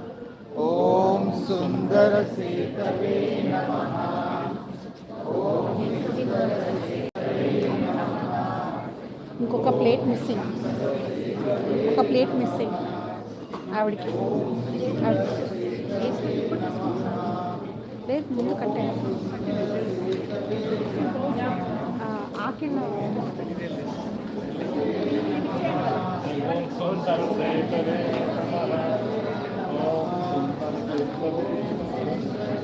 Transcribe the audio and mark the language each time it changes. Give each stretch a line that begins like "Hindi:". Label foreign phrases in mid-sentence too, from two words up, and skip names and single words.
Sanskrit: ओम सुन्दर सेतवे नमः. ओम सुन्दर सेतवे नमः.
Telugu: ఇంకొక
English: plate missing,
Telugu: ఒక
English: plate missing
Telugu: ఆవిడకి. లేదు, ముందు కట్టాను ఆకిన్న.
Sanskrit: सुन्दर सेतवे नमः. ओम सुन्दर सेतवे